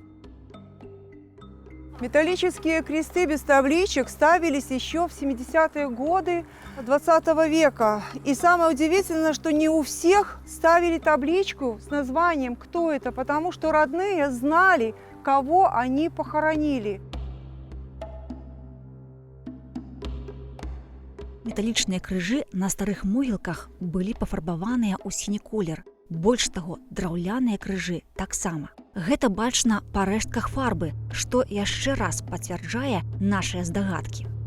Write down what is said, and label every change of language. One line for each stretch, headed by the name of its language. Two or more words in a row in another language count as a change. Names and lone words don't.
Russian: Металлические кресты без табличек ставились еще в 70-е годы 20 века. И самое удивительное, что не у всех ставили табличку с названием «Кто это?», потому что родные знали, кого они похоронили.
Belarusian: Металічныя крыжы на старых могілках былі пафарбаваныя ў сіні колер. Больш таго, драўляныя крыжы таксама. Гэта бачна па рэштках фарбы, што яшчэ раз пацвярджае нашыя здагадкі.